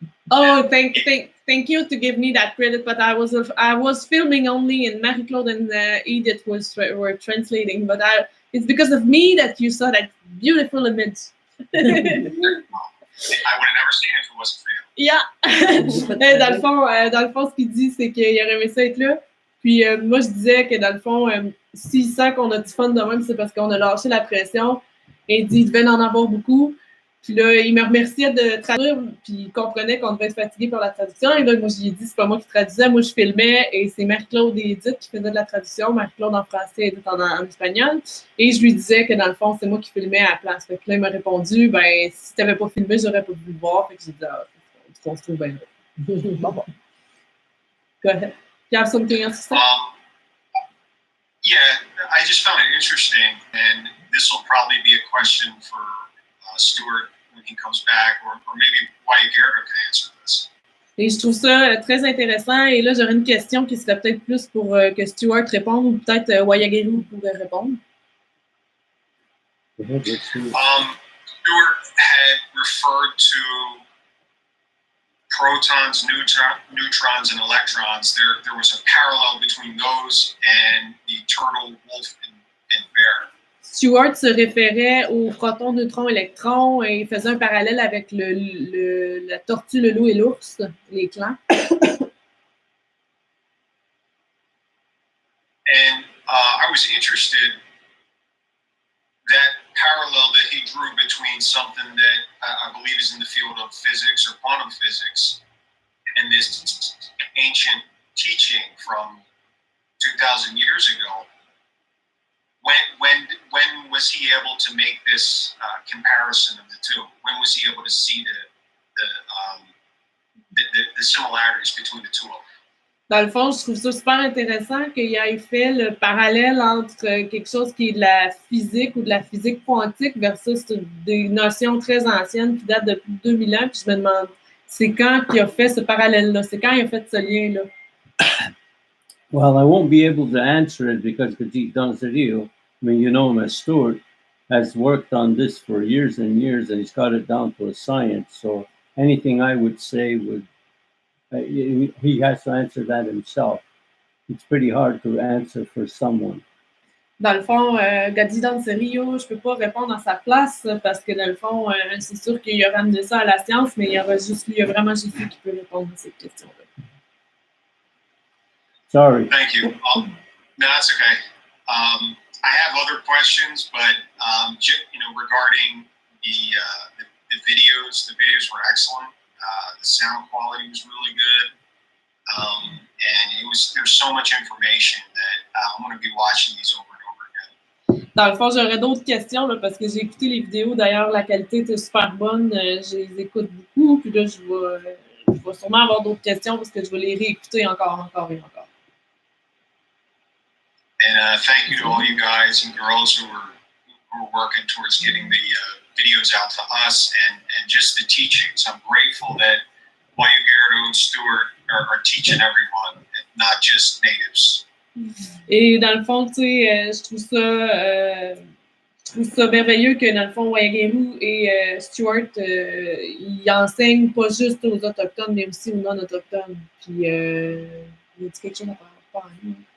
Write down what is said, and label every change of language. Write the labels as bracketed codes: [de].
[en] Oh, thank you to give me that credit, but I was filming only, and Marie-Claude and Edith were translating. But it's because of me that you saw that beautiful image. I would have never seen it if it wasn't for you. Yeah. [fr] Dans le fond, ce qu'il dit, c'est qu'il aurait aimé ça être là. Puis moi, je disais que dans le fond, s'il sent qu'on a du fun de même, c'est parce qu'on a lâché la pression. Et il dit qu'il devait en avoir beaucoup. Puis là, il me remerciait de traduire, puis il comprenait qu'on devait être fatigué par la traduction. Et là, moi, je lui ai dit, c'est pas moi qui traduisais, moi, je filmais, et c'est Marie-Claude et Edith qui faisaient de la traduction, Marie-Claude en français et Edith en espagnol. Et je lui disais que dans le fond, c'est moi qui filmais à la place. Fait que là, il m'a répondu, ben, si t'avais pas filmé, j'aurais pas pu le voir. Fait que j'ai dit, on se trouve bien là. [en] Bon. Go ahead. You have something else to say? Yeah, I just found it interesting, and this will probably be a question for Stuart when he comes back, or maybe Wyatt Gerardo can answer this. [fr] Et je trouve ça très intéressant. Et là, j'aurais une question qui serait peut-être plus pour que Stuart réponde, ou peut-être Wyatt Gerardo pourrait répondre. [en] Stuart had referred to protons, neutrons, and electrons. There was a parallel between those and the turtle, wolf, and bear. [fr] Stuart se référait aux protons, neutrons, électrons et il faisait un parallèle avec la tortue, le loup et l'ours, les clans. [en] And I was interested that parallel that he drew between something that I believe is in the field of physics or quantum physics and this ancient teaching from 2,000 years ago. When was he able to make this comparison of the two? When was he able to see the similarities between the two of them? [fr] Dans le fond, je trouve ça super intéressant qu'il ait fait le parallèle entre quelque chose qui est de la physique ou de la physique quantique versus des notions très anciennes qui datent depuis 2000 ans. Puis je me demande, c'est quand qu'il a fait ce parallèle-là? C'est quand il a fait ce lien-là? [en] Well, I won't be able to answer it because Gajit Danzario, I mean, you know him as Stuart, has worked on this for years and years, and he's got it down to a science. So anything I would say would, he has to answer that himself. It's pretty hard to answer for someone. [fr] Dans le fond, Gadi Danserio, je peux pas répondre à sa place parce que dans le fond, c'est sûr qu'il a ramené ça à la science, mais il y a vraiment juste lui qui peut répondre à cette question-là. [en] Sorry. Thank you. No, that's okay. I have other questions, but regarding the videos were excellent. The sound quality was really good, and there's so much information that I'm going to be watching these over and over again. [fr] Dans le fond, j'aurais d'autres questions là, parce que j'ai écouté les vidéos. D'ailleurs, la qualité était super bonne. Je les écoute beaucoup. Puis là, je vais sûrement avoir d'autres questions parce que je vais les réécouter encore et encore. [en] And thank you to all you guys and girls who are working towards getting the videos out to us and just the teachings. I'm grateful that Wyatt Gerardo and Stuart are teaching everyone, not just natives. [fr] Et dans le fond, tu sais, je trouve ça merveilleux que dans le fond, Wyatt Gerardo et Stuart, ils enseignent pas juste aux Autochtones, mais aussi aux non-Autochtones. Puis, il y a quelque chose à faire à nous.